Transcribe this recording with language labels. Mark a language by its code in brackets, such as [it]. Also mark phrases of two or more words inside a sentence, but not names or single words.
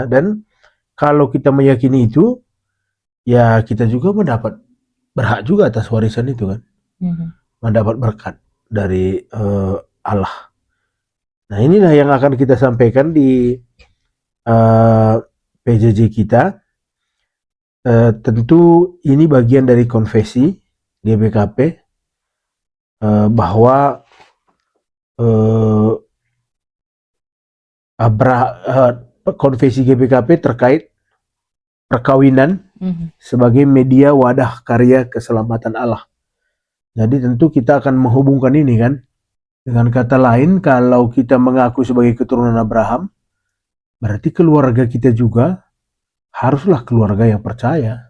[id] Dan kalau kita meyakini itu, ya kita juga mendapat berhak juga atas warisan itu kan. Mendapat berkat dari Allah. Nah, inilah yang akan kita sampaikan di PJJ kita. Tentu ini bagian dari konfesi GBKP bahwa konfesi GBKP terkait perkawinan sebagai media wadah karya keselamatan Allah. Jadi tentu kita akan menghubungkan ini kan. Dengan kata lain, kalau kita mengaku sebagai keturunan Abraham, berarti keluarga kita juga haruslah keluarga yang percaya.